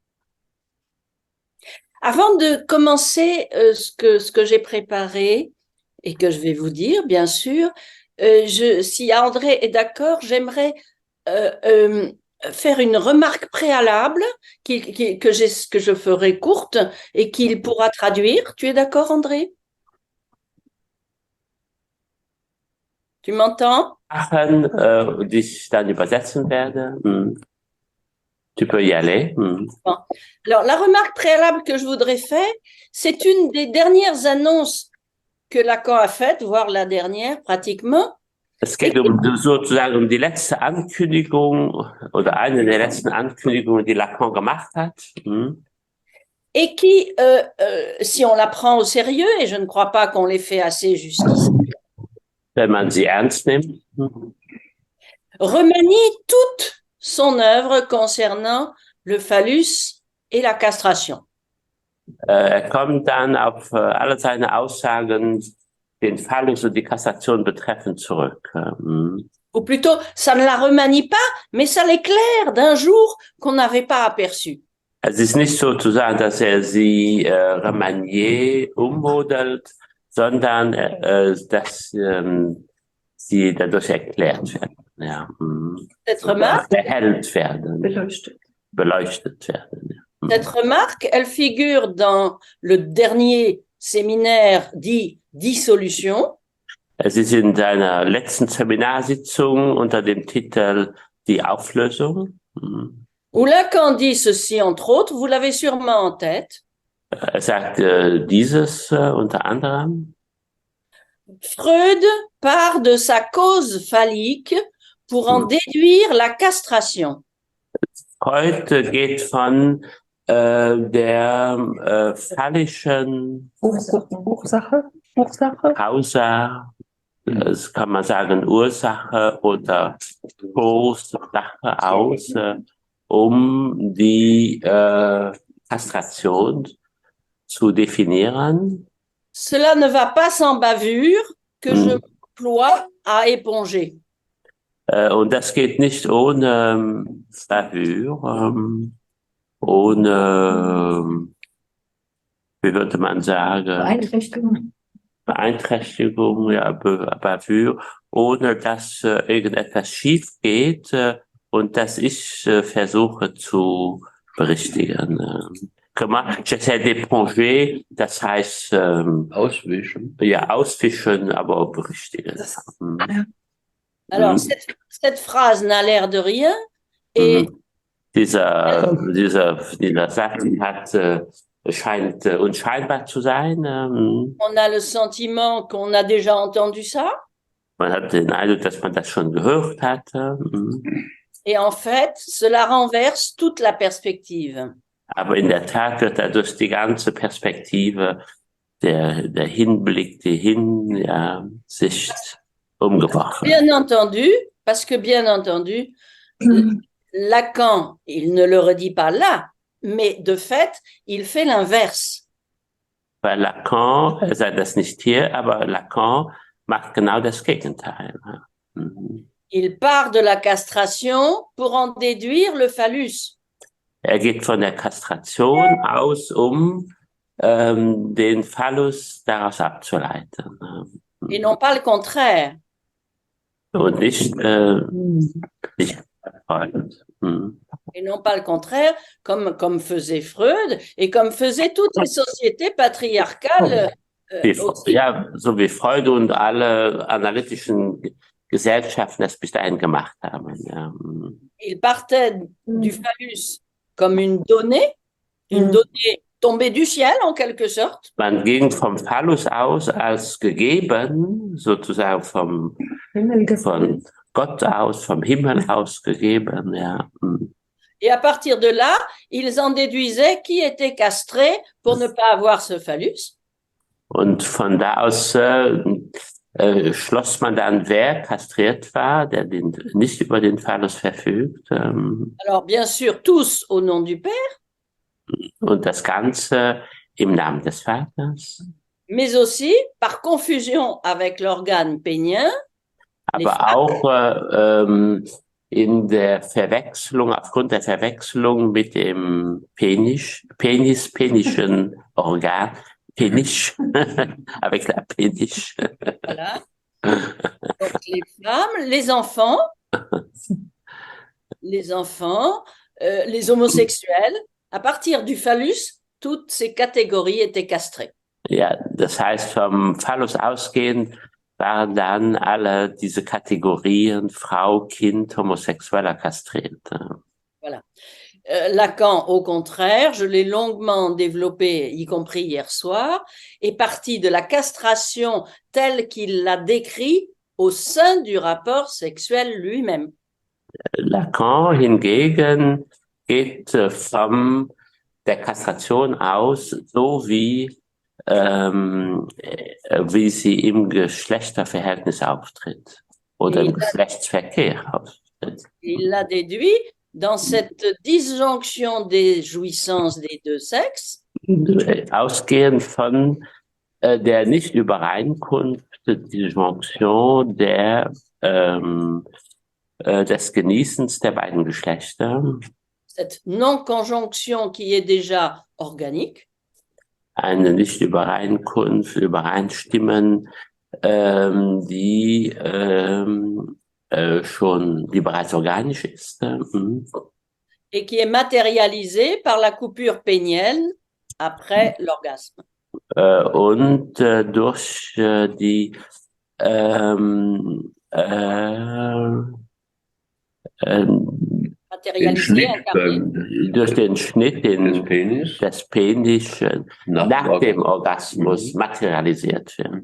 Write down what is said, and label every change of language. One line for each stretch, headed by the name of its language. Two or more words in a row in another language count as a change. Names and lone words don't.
French: Avant de commencer ce que j'ai préparé et que je vais vous dire, bien sûr, si André est d'accord, j'aimerais euh, euh, faire une remarque préalable que je ferai courte et qu'il pourra traduire. Tu es d'accord, André? Tu m'entends?
German: Sachen, die ich dann übersetzen werde.
French: Tu peux y aller. Bon. Alors, la remarque préalable que je voudrais faire, c'est une des dernières annonces que Lacan a faites, voire la dernière pratiquement,
German: Es
French: et
German: geht sozusagen um die letzte Ankündigung oder eine der letzten Ankündigungen, die Lacan gemacht hat.
French: et qui, si on la prend au sérieux, et je ne crois pas qu'on l'ait fait assez jusqu'ici,
German: Wenn man sie ernst nimmt.
French: remanie toute son œuvre concernant le phallus et la castration.
German: Er kommt dann auf alle seine Aussagen, den Phallus und die Kassation betreffend zurück.
French: Ou plutôt, ça ne la remanie pas, mais ça l'éclaire d'un jour qu'on n'avait pas aperçu.
German: Es ist nicht sozusagen, dass er sie remanier ummodelt, sondern dass sie dadurch erklärt werden. Ja.
French: Cette
German: Oder
French: remarque,
German: erhellt werden. Beleuchtet werden. Ja.
French: cette remarque, elle figure dans le dernier séminaire dit Dissolution.
German: Es ist in seiner letzten Seminarsitzung unter dem Titel Die Auflösung.
French: Où Lacan dit ceci, entre autres, vous l'avez sûrement en tête.
German: Er sagt dieses unter anderem.
French: Freud part de sa cause phallique pour en déduire la castration.
German: Freud geht von der phallischen Ursache? Causa, das kann man sagen Ursache oder Ursache aus, um die Kastration zu definieren.
French: Cela ne va pas sans bavure que je m'emploie à éponger.
German: Und das geht nicht ohne Bavure, ohne, wie würde man sagen, Beeinträchtigung, ja, Bavure, ohne dass irgendetwas schief geht und das ich versuche zu berichtigen.
French: J'essaie d'éponger,
German: das heißt auswischen. Ja, auswischen, aber auch berichtigen.
French: Alors, cette phrase n'a l'air de rien et
German: dieser Satz scheint unscheinbar zu sein.
French: On a le sentiment qu'on a déjà entendu ça.
German: Man hat den Eindruck, dass man das schon gehört hat.
French: Et en fait, cela renverse toute la perspective.
German: Aber in der Tat wird dadurch die ganze Perspektive, der Hinblick, die Sicht umgebracht.
French: Bien entendu, parce que bien entendu, Lacan, il ne le redit pas là, mais de fait, il fait l'inverse.
German: Bei Lacan, er sagt das nicht hier, aber Lacan macht genau das Gegenteil.
French: Il part de la castration pour en déduire le phallus.
German: Er geht von der Kastration aus, den Phallus daraus abzuleiten.
French: Et non pas le contraire.
German: Und nicht
French: Et non pas le contraire, comme faisait Freud et comme faisaient toutes les sociétés patriarcales.
German: Ja, so wie Freud und alle analytischen Gesellschaften das bis dahin gemacht haben. Ja.
French: Il partait du phallus comme une donnée tombée du ciel en quelque sorte.
German: Man ging vom Phallus aus als gegeben, sozusagen von Gott aus, vom Himmel aus gegeben. Ja.
French: Et à partir de là, ils en déduisaient qui était castré pour ne pas avoir ce phallus.
German: Und von da aus schloss man dann, wer kastriert war, der nicht über den Phallus verfügt.
French: Alors, bien sûr, tous au nom du Père.
German: Und das Ganze im Namen des Vaters.
French: Mais aussi par confusion avec l'organe pénien.
German: Aber auch in der Verwechslung, aufgrund der Verwechslung mit dem penischen Organ,
French: péniche, avec la péniche. Voilà. Donc, les femmes, les enfants, les homosexuels, à partir du phallus, toutes ces catégories étaient castrées.
German: Ja, das heißt, vom Phallus ausgehend waren dann alle diese Kategorien Frau, Kind, Homosexueller kastriert.
French: Voilà. Lacan, au contraire, je l'ai longuement développé, y compris hier soir, est parti de la castration telle qu'il l'a décrit au sein du rapport sexuel lui-même.
German: Lacan hingegen geht von der Kastration aus, so wie sie im Geschlechterverhältnis auftritt oder im Geschlechtsverkehr auftritt.
French: Il l'a déduit dans cette disjonction des jouissances des deux sexes.
German: Ausgehend von der Nicht-Übereinkunft, Disjonction des Genießens der beiden Geschlechter.
French: Cette non-conjonction qui est déjà organique.
German: Eine Nicht-Übereinkunft, Übereinstimmen, die bereits organisch ist.
French: Et qui est matérialisée par la coupure pénienne après l'orgasme.
German: Und durch die durch den Schnitt des Penis nach dem Orgasmus materialisiert wird.